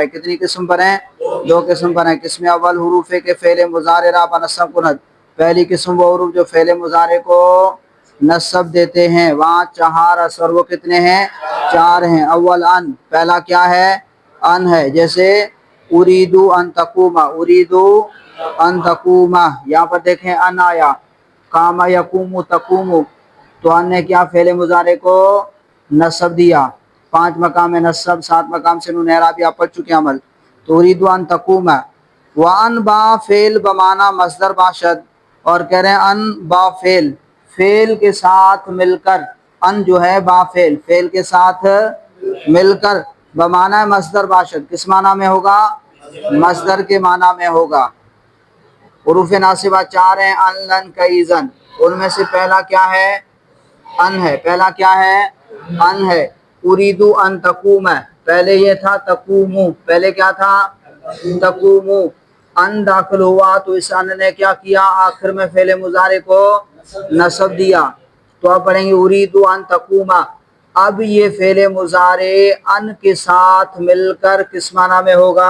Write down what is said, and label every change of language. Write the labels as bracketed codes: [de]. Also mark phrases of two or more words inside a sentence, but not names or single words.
[ur] کتنی قسم پر ہیں؟ 2 قسم پر ہیں۔ [fa] قسم اول حروف کے فعل مضارع را بنصب کند، [ur] پہلی قسم وہ حروف جو فعل مضارع کو نصب دیتے ہیں، وہاں 4 اثر، وہ کتنے ہیں؟ 4 ہیں۔ اول ان، پہلا کیا ہے؟ ان ہے، جیسے [ar] أريد أن تقوم، أريد أن تقوم. [ur] یہاں پر دیکھیں ان آیا، کاما [ar] یقوم تقوم, [ur] تو ان نے کیا فعلِ مضارع کو نصب دیا. 5 مقام نصب، 7 مقام سے نون اعراب آپ پڑھ چکے عمل. [fa] तो [ar] أريد أن تقوم [fa] و ان با فعل بمعنای مصدر باشد, [ur] اور کہہ رہے ہیں [fa] ان با فعل, [ur] فعل کے ساتھ مل کر، ان جو ہے [fa] با فعل, [ur] فعل کے ساتھ مل کر [fa] بمعنای مصدر باشد, [ur] کس معنی میں ہوگا? مصدر کے معنی میں ہوگا. حروفِ ناصبہ 4 ہیں, [ar] أن لن كي إذن, [ur] ان میں سے پہلا کیا ہے? ان ہے۔ پہلا کیا ہے? ان ہے. [ar] أريد أن تقوم [ur] ہے، پہلے یہ تھا تقوم، پہلے کیا تھا? तकूमु। ان داخل ہوا تو اس ان نے کیا کیا؟ آخر میں فعلِ مضارع کو نصب دیا. تو اب پڑھیں گے [ar] أريد أن تقوم. [ur] اب یہ فعلِ مضارع ان کے ساتھ مل کر کس معنی میں ہوگا?